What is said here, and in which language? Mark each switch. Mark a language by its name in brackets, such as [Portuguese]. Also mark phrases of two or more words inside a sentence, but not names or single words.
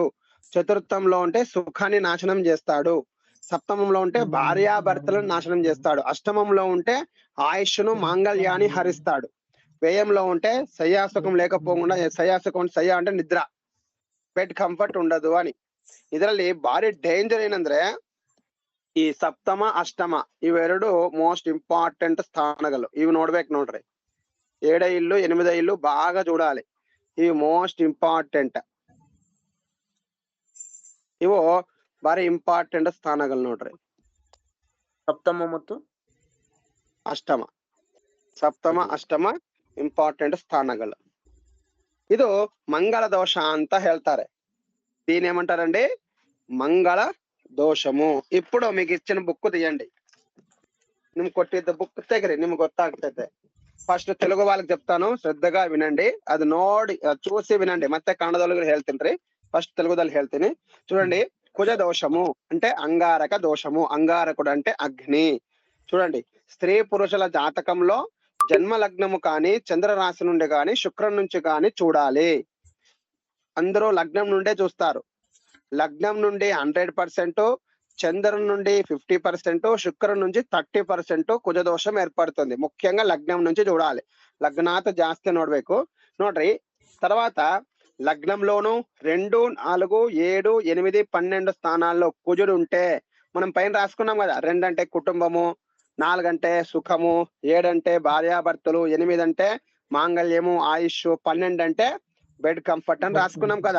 [Telugu] చతుర్థంలో ఉంటే సుఖాన్ని నాశనం చేస్తాడు. సప్తమంలో ఉంటే భార్యాభర్తలను నాశనం చేస్తాడు. అష్టమంలో ఉంటే ఆయుష్ను మాంగళ్యాన్ని హరిస్తాడు. వ్యయంలో ఉంటే శయ్యాసుఖం లేకపోకుండా శయ్యాసుఖం ಶಯ್ಯ అంటే నిద్ర, [English] bed comfort [Telugu] ఉండదు అని. [Kannada] ಇದರಲ್ಲಿ ಭಾರಿ ಡೇಂಜರ್ ಏನಂದ್ರೆ ಈ ಸಪ್ತಮ ಅಷ್ಟಮ ಇವೆರಡು [English] most important [Kannada] ಸ್ಥಾನಗಳು. ಇವು ನೋಡ್ಬೇಕು ನೋಡ್ರಿ, 7ನೇ ಇಲ್ಲು 8ನೇ ಇಲ್ಲು [Telugu] బాగా చూడాలి. [Kannada] ఇవి [English] most important, [Kannada] ಇವು ಭಾರಿ ಇಂಪಾರ್ಟೆಂಟ್ ಸ್ಥಾನಗಳು ನೋಡ್ರಿ. ಸಪ್ತಮ ಮತ್ತು ಅಷ್ಟಮ, ಸಪ್ತಮ ಅಷ್ಟಮ ಇಂಪಾರ್ಟೆಂಟ್ ಸ್ಥಾನಗಳು. ಇದು ಮಂಗಳ ದೋಷ ಅಂತ ಹೇಳ್ತಾರೆ. [Telugu] దీని ఏమంటారండి? మంగళ దోషము. ఇప్పుడు మీకు ఇచ్చిన బుక్ తీయండి, [Kannada] ನಿಮ್ಗೆ ಕೊಟ್ಟಿದ್ದ [Telugu] బుక్ [Kannada] ತೆಗ್ರಿ, ನಿಮ್ಗೆ ಗೊತ್ತಾಗ್ತೈತೆ. [Telugu] ఫస్ట్ తెలుగు వాళ్ళకి చెప్తాను, శ్రద్ధగా వినండి. అది ನೋಡಿ చూసి వినండి, [Kannada] ಮತ್ತೆ ಕನ್ನಡದಲ್ಲಿ ಹೇಳ್ತೀನಿ. [Telugu] ఫస్ట్ తెలుగుದಲ್ಲಿ [Kannada] ಹೇಳ್ತೀನಿ [Telugu] చూడండి. కుజ దోషము అంటే అంగారక దోషము. అంగారకుడు అంటే అగ్ని. చూడండి, స్త్రీ పురుషుల జాతకంలో జన్మ లగ్నము కానీ చంద్ర రాశి నుండి కానీ శుక్రం నుంచి కానీ చూడాలి. అందరూ లగ్నం నుండే చూస్తారు. లగ్నం నుండి 100%, చంద్రుని నుండి 50%, శుక్రం నుంచి 30% కుజదోషం ఏర్పడుతుంది. ముఖ్యంగా లగ్నం నుంచి చూడాలి. లగ్నాత జాస్తి [Kannada] ನೋಡ್ಬೇಕು ನೋಡ್ರಿ. [Telugu] తర్వాత లగ్నంలోను 2, 4, 7, 8, 12 స్థానాల్లో కుజుడు ఉంటే మనం పైన రాసుకున్నాం కదా. 2 అంటే కుటుంబము, 4 అంటే సుఖము, 7 అంటే భార్యాభర్తలు, 8 అంటే మాంగళ్యము, ఆయుష్, 12 అంటే [English] bed comfort [Telugu] అని రాసుకున్నాం కదా.